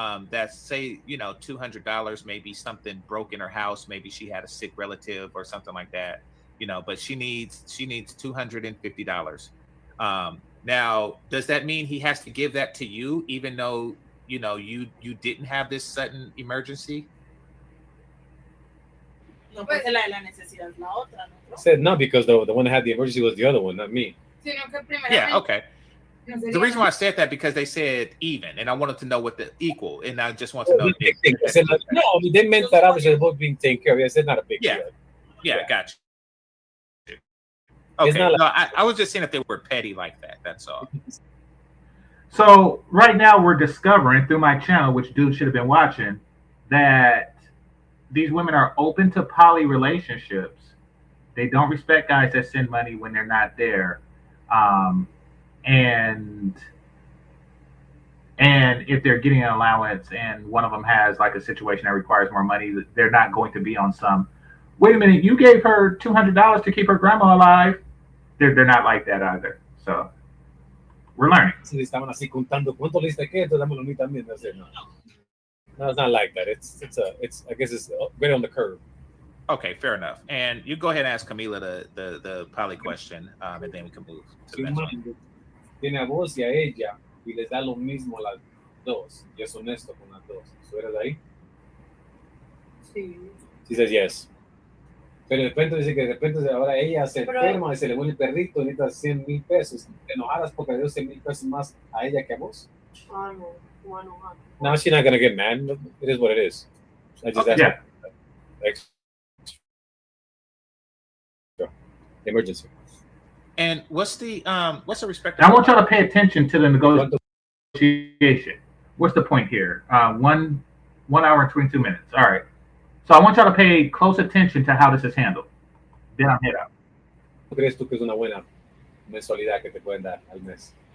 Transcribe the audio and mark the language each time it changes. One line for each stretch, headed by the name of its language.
English: That's, say, you know, $200. Maybe something broke in her house. Maybe she had a sick relative or something like that. You know, but she needs $250. Now, does that mean he has to give that to you, even though you know you didn't have this sudden emergency?
Spanish: No, pues la necesidad es la otra, ¿no?
English: I said no because the one that had the emergency was the other one, not me. Yeah, okay. The reason why I said that because they said even, and I wanted to know what the equal, and I just want to know. I said, no, I mean, they meant that obviously both being taken care of. I said not a big deal. Yeah, gotcha. Okay, not no, I was just saying if they were petty like that. That's all. So right now we're discovering through my channel, which dude should have been watching, that these women are open to poly relationships. They don't respect guys that send money when they're not there, and if they're getting an allowance and one of them has like a situation that requires more money, they're not going to be on some. Wait a minute, you gave her $200 to keep her grandma alive. They're not like that either. So we're learning.
Spanish: Si estaban así contando cuánto le diste qué, entonces dámelo a mí también.
English: No, it's not like that. It's I guess it's right on the curve. Okay, fair enough. And you go ahead and ask Camila the poly question, and then we can move to the next one.
Spanish: Tiene a vos y a ella y les da lo mismo a las dos y es honesto con las dos. ¿Tú eres de ahí? Sí.
English: She says yes.
Spanish: Pero de repente dice que de repente ahora ella se enferma y se le muere el perrito, necesita 100,000 pesos. ¿Te enojaras porque le dio 100,000 pesos más a ella que a vos? Ah, no. Bueno,
English: No, she's not going to get mad. It is what it is. I just asked extra. Emergency. And what's the respective? I want y'all to pay attention to the negotiation. What's the point here? 1 hour and 22 minutes. All right. So I want y'all to pay close attention to how this is handled. Then I'll head out.
Spanish: ¿Crees tú que es una buena mensualidad que te pueden dar al mes?